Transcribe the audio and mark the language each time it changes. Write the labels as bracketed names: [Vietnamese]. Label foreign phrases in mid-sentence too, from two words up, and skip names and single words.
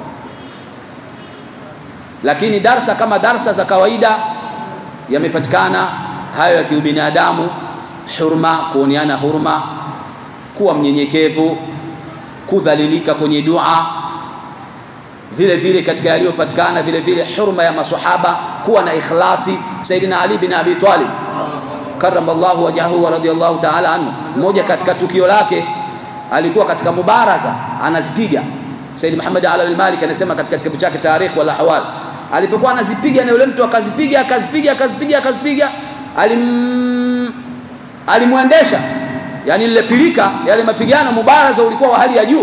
[Swahili] Lakini darsa kama darsa za kawaida yamepatikana hayo ya kiubinadamu, hurma, kuoneana hurma, kuwa mnyenyekevu, kudhalilika kwenye dua. Vile vile katika yaliyopatikana vile vile hurma ya maswahaba, kuwa na ikhlasi. [Arabic] سيدنا علي بن أبي طالب كرم الله وجهه ورضي الله تعالى عنه, [Swahili] mmoja katika tukio lake alikuwa katika mubaraza anazipiga. Sayyid Muhammad Ala al-Malik anasema katika kitabu chake Tarikh wal Ahwal, alipokuwa anazipiga na yule mtu akazipiga, alimwendesha, yani ile pilika, yale mapigano mubaraza ulikuwa wa hali ya juu.